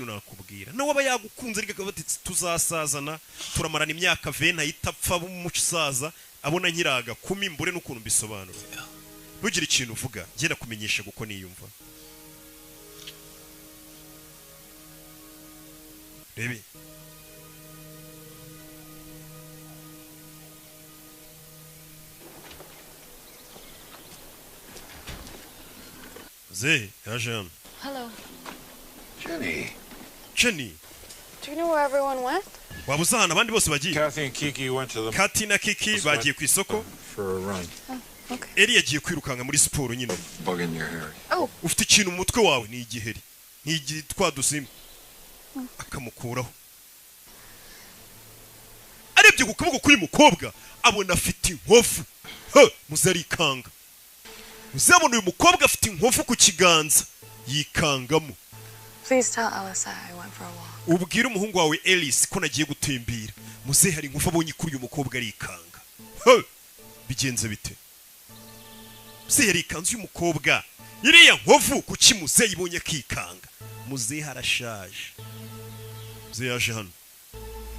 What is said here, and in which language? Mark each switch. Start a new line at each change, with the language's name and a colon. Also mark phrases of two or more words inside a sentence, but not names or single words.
Kinyarwanda: nakubwira nawe aba yagukunze ariko akaba ati tuzasazana turamarana imyaka 20 ahitapfa umusaza abona nkiraga 10 mbure n'ukuntu mbisobanura ntugire ikintu uvuga genda kumenyesha guko niyumva rebe Zay, yaje hano.
English: Hello. Jenny. Do you know where everyone went?
Kinyarwanda: Waba uzi ahantu abandi bose bagiye?
English: Kathy and Kiki went to the
Kinyarwanda: Kathy na Kiki bagiye ku isoko.
English: for a run. Okay.
Kinyarwanda: Eri yagiye kwirukanka muri siporo nyine.
English: Bug in your hair. Oh.
Kinyarwanda: Ufite ikintu mu mutwe wawe ni igiheri. Ni igitwa dusimba. Akamukuraho. Arebye ku kuboko kuri mukobwa abona afite inkovu. Muzarikanga. Muzabona uyu mukobwa afite inkovu ku kiganza yikangamo.
English: Please tell Alyssa I went for a walk.
Kinyarwanda: Ubwire umuhungu wawe Alice ko nagiye gutembera. Muze hari inkovu abonye kuri uyu mukobwa arikanga. Bigenze bite? Muze yari ikanzu y'umukobwa. Iriya nkovu kuki muze yibonye kikanga. Muze harashaje. Muze yaje hano.